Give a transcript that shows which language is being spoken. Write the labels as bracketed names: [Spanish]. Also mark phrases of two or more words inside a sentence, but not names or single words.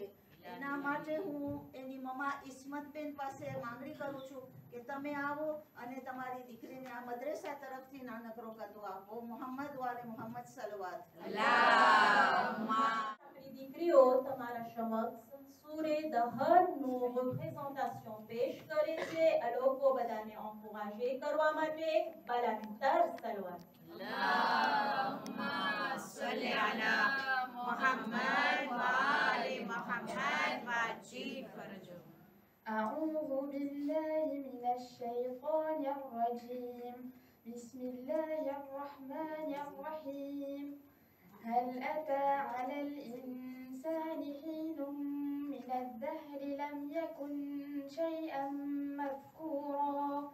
[Gujarati] એના માટે હું એની મમ્મા ઇસ્મતબેન પાસે માંગણી કરું છું કે તમે આવો અને તમારી દીકરીને આ મદ્રેસા તરફથી નાનકડો કાતો આપો. [Arabic] محمد وآل محمد صلوات. [Gujarati] આપણી દીકરીઓ તમારા સમક્ષ સૂરે દહરનું રિપ્રેઝન્ટેશન પેશ કરે છે. આ લોકો બધાને એન્કોરેજ કરવા માટે [Persian] بلندتر صلوات. [Arabic] اللهم صل على محمد وآل محمد وعجل فرجهم. أعوذ بالله من الشيطان الرجيم بسم الله الرحمن الرحيم هل أتى على الإنسان حين من الدهر لم يكن شيئا مذكورا